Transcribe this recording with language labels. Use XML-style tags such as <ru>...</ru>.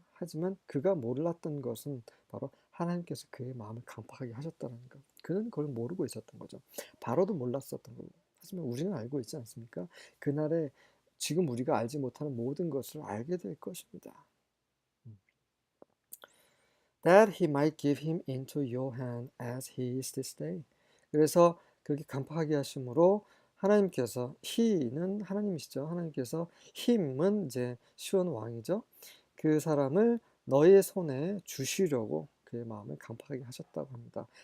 <ko>하지만 그가 몰랐던 것은 바로 하나님께서 그의 마음을 강팍하게 하셨다는 것. 그는 그걸 모르고 있었던 거죠. 바로도 몰랐었던 거고. 하지만 우리는 알고 있지 않습니까? 그날에 지금 우리가 알지 못하는 모든 것을 알게 될 것입니다.</ko> <en>That he might give him into your hand as he is this day.</en> <ko>그래서 그렇게 간파하게 하심으로 하나님께서 he는 하나님이시죠. 하나님께서 him은 이제 시온 왕이죠. 그 사람을 너의 손에 주시려고 그의 마음을 간파하게 하셨다고 합니다.</ko>